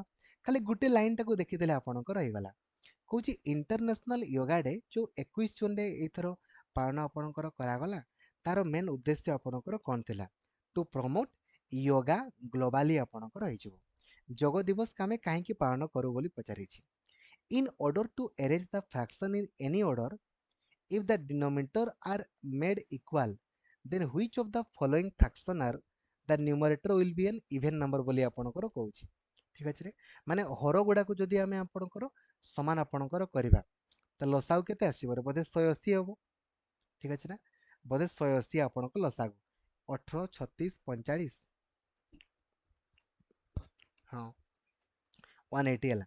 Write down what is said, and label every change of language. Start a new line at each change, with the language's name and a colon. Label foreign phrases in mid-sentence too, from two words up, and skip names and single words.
Odia: ଖାଲି ଗୋଟେ ଲାଇନଟାକୁ ଦେଖିଦେଲେ ଆପଣଙ୍କର ହେଇଗଲା। କହୁଛି ଇଣ୍ଟରନ୍ୟାସନାଲ ୟୋଗା ଡେ ଯେଉଁ 21 ଜୁନରେ ଏଇଥର ପାଳନ ଆପଣଙ୍କର କରାଗଲା, ତାର ମେନ୍ ଉଦ୍ଦେଶ୍ୟ ଆପଣଙ୍କର କ'ଣ ଥିଲା?
English: To promote yoga globally
Odia: ଆପଣଙ୍କର ହେଇଯିବ। ଯୋଗ ଦିବସ ଆମେ କାହିଁକି ପାଳନ କରୁ ବୋଲି ପଚାରିଛି।
English: In order to arrange the fraction in any order, if the denominator are made equal, then which of the following fraction are the numerator will be an even number
Odia: ବୋଲି ଆପଣଙ୍କର କହୁଛି। ଠିକ ଅଛି ରେ, ମାନେ ହର ଗୁଡ଼ାକୁ ଯଦି ଆମେ ଆପଣଙ୍କର ସମାନ ଆପଣଙ୍କର କରିବା, ତ ଲସାଗୁ କେତେ ଆସିବ? ବୋଧେ 180 ହବ। ଠିକ ଅଛି ନା? ବୋଧେ 180 ଆପଣଙ୍କ ଲସାଗୁ। 18, 36, 45, ହଁ 180 ହେଲା।